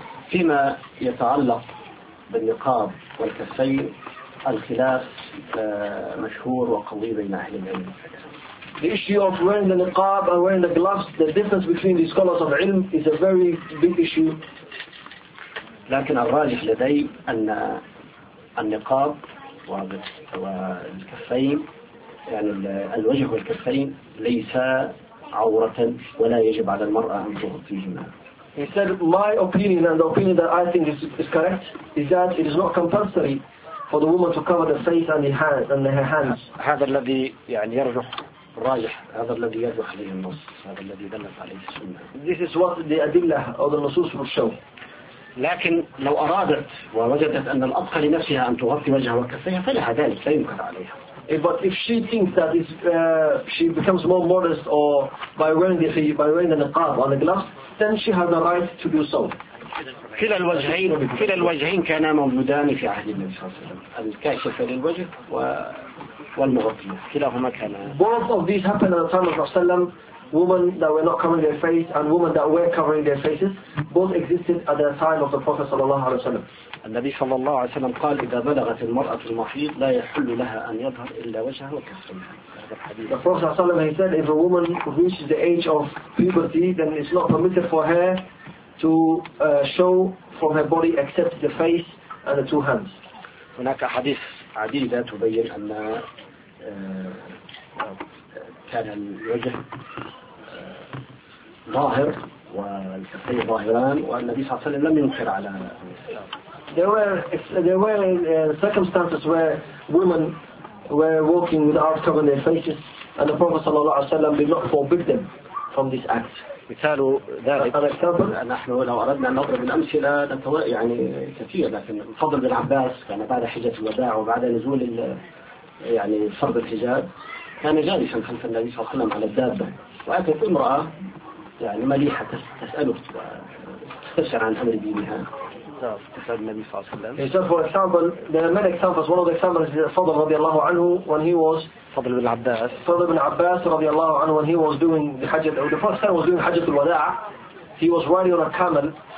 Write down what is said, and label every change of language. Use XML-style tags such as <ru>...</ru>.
<ar>فيما يتعلق بالنقاب والكفين الخلاف مشهور وقوي بين أهل العلم.</ar> <en>The issue of wearing the niqab and wearing the gloves, the difference between the scholars of ilm is a very big issue.</en> <ar>لكن الراجح لدي أن النقاب والكفين يعني الوجه والكفين ليس عورة ولا يجب على المرأة أن تغطيهما.</ar> <en>He said, my opinion and the opinion that I think is correct is that it is not compulsory for the woman to cover the face and the hands and her hands.</en> <ar>هذا الذي يعني يرجح راجح هذا الذي يرجح عليه النص هذا الذي دلت عليه السنة.</ar> <en>This is what the أدلة or the نصوص will show.</en> <ar>لكن لو أرادت ووجدت أن الأطفل لنفسها أن تغطي وجهها وكفيها فلها ذلك لا يمكن عليها.</ar> <en>But if she thinks that she becomes more modest or by wearing the niqab on the glass, then she has a right to do so.</en> <ar>كلا الوجهين كلا الوجهين كانا موجودان في عهد النبي صلى الله عليه وسلم الكاشف للوجه والمغطي كلاهما كانا.</ar> <en>Both of these happened at the time of Rasulullah sallam. Women that were not covering their face and women that were covering their faces both existed at the time of the Prophet</en> <ar>صلى الله عليه وسلم. النبي صلى الله عليه وسلم قال إذا بلغت المرأة المحيض لا يحل لها أن يظهر إلا وجهها وكفنها.</ar> <en>The Prophet</en> <ar>صلى الله عليه وسلم</ar> <en>said if a woman reaches the age of puberty then it's not permitted for her to show from her body except the face and the two hands.</en> <ar>هناك حديث عديدة تبين أن كان الوجه ظاهر والكفين ظاهران والنبي صلى الله عليه وسلم لم ينكر على</ar> <en>There were circumstances where women were walking without covering their faces and the Prophet</en> <ar>صلى الله عليه وسلم</ar> <en>did not forbid them from this act.</en> <ar>مثال ذلك نحن لو أردنا أن نضرب الأمثلة يعني كثير لكن الفضل بن عباس كان بعد حجة الوداع وبعد نزول يعني فرض الحجاب كان جالسا خلف النبي صلى الله عليه وسلم على الدابة وأتت امرأة يعني مليحة تسأله وتستفسر عن أمر دينها</ar> <en>He said, for example, there are many examples. One of the examples is Fadl radiallahu anhu when he was Fadl ibn Abbas. Fadl ibn Abbas radiallahu anhu when he was doing the Hajj. The first time he was doing Hajj al-Wada', he was riding on a camel.</en>